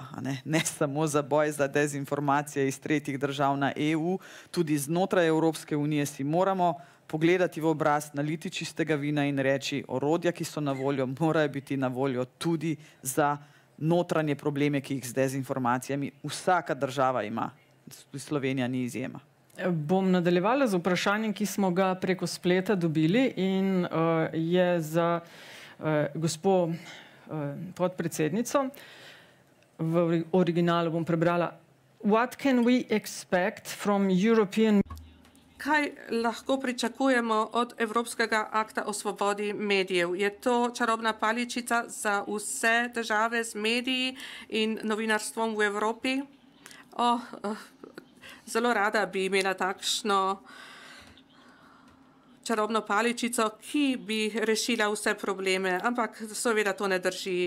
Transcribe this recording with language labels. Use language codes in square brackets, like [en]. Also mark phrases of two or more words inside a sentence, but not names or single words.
[sl] Ne samo za boj za dezinformacije iz tretjih držav na EU, tudi znotraj Evropske unije si moramo pogledati v obraz, naliti čistega vina in reči, orodja, ki so na voljo, morajo biti na voljo tudi za notranje probleme, ki jih z dezinformacijami vsaka država ima. Slovenija ni izjema. Bom nadaljevala z vprašanjem, ki smo ga preko spleta dobili in je za gospo podpredsednico. V originalu bom prebrala. [en] What can we expect from European... [sl] Kaj lahko pričakujemo od Evropskega akta o svobodi medijev? Je to čarobna paličica za vse države z mediji in novinarstvom v Evropi? Zelo rada bi imela takšno čarobno paličico, ki bi rešila vse probleme, ampak seveda to ne drži.